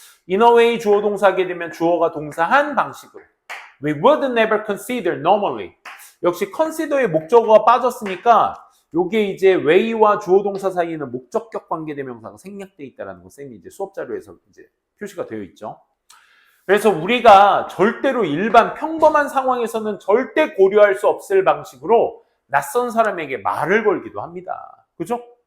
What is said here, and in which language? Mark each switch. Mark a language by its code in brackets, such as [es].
[en] In a way [ko] 주어 동사 하게 되면 주어가 동사한 방식으로. [en] We would never consider normally. [ko] 역시 consider의 목적어가 빠졌으니까 요게 이제 way와 주어 동사 사이에는 목적격 관계대명사가 생략되어 있다는 거 쌤이 이제 수업 자료에서 이제 표시가 되어 있죠. 그래서 우리가 절대로 일반 평범한 상황에서는 절대 고려할 수 없을 방식으로 낯선 사람에게 말을 걸기도 합니다. 그죠?